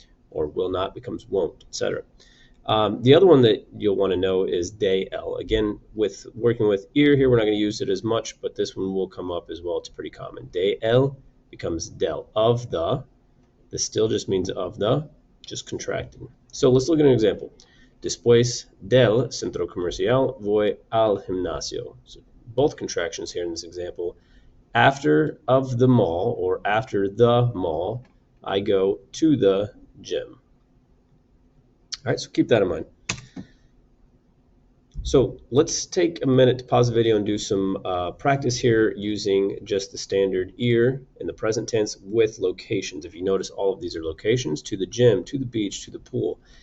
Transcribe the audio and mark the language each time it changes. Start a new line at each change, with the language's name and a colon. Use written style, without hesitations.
English: Or will not becomes won't, etc. The other one that you'll want to know is del. Again, with working with ear here, we're not going to use it as much, but this one will come up as well. It's pretty common. Del becomes del. Of the. This still just means of the, just contracting. So let's look at an example.
Spanish: Después del centro comercial voy al gimnasio.
English: So both contractions here in this example. After of the mall, or after the mall, I go to the gym. All right, so keep that in mind. So let's take a minute to pause the video and do some practice here using just the standard ear in the present tense with locations. If you notice, all of these are locations: to the gym, to the beach, to the pool.